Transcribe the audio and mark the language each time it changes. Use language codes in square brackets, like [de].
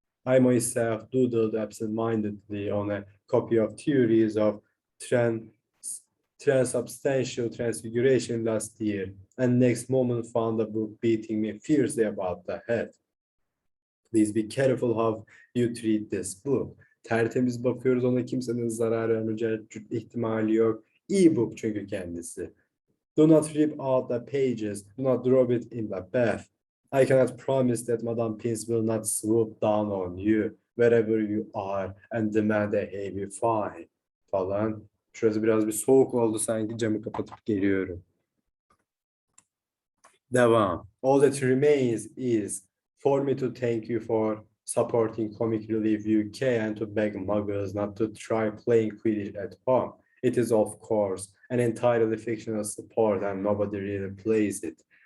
[en] I myself doodled absent-mindedly on a copy of Theories of Transubstantial Transfiguration last year, and next moment found the book beating me fiercely about the head. Please be careful how you treat this book. [tr] Tertemiz bakıyoruz, ona kimsenin zarar vermeyeceği ihtimali yok. E-book çünkü kendisi. [en] Do not rip out the pages. Do not drop it in the bath. I cannot promise that Madame Pins will not swoop down on you wherever you are and demand a heavy fine falan. [tr] Şurası biraz bir soğuk oldu sanki, camı kapatıp geliyorum. Devam. [en] All that remains is for me to thank you for supporting Comic Relief UK and to beg muggles not to try playing Quidditch at home. It is, of course, an entirely fictional sport and nobody really plays it.